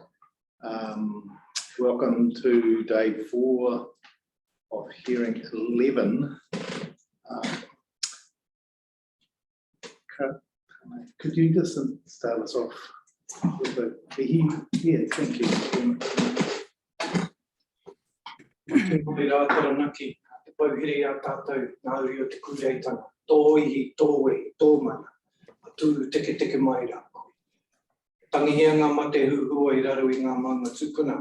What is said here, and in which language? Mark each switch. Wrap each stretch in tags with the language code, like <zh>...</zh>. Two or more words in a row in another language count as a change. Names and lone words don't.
<en>Welcome to day 4 of hearing 11. Could you just start us off with the yeah, thank you.</en> <mi>Tu teke mai rā. Tangihia ngā mate huhua I raro I ngā manga tupuna.</mi>